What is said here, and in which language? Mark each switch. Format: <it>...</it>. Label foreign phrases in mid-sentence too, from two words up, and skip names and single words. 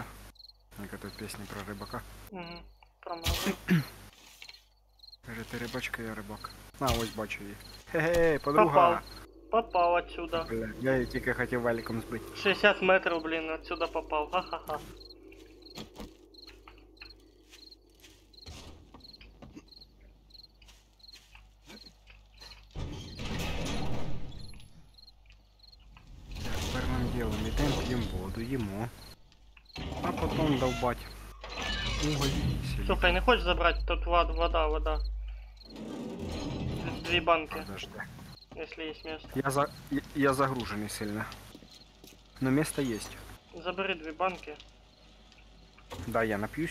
<uk>Як это пісня про рибака. Угу. Промазав. Каже, ти рибачка, я рибак. А, ось бачу її. Хе-хе, подруга. Попав. Попав отсюда. Бля, я її тільки хотів валіком збити. 60 метрів, блін, отсюда попав. Ха-ха-ха.</uk> <ru>Первым делом идем, пьем воду, ему. А потом долбать. Уголь. селить.</ru> <uk>Слухай, не хочеш забрати? Тут вода. 2 банки,</uk> <ru>Подожди. если есть место. Я загруженный сильно. Но место есть. Забери 2 банки. Да, я напьюсь.</ru>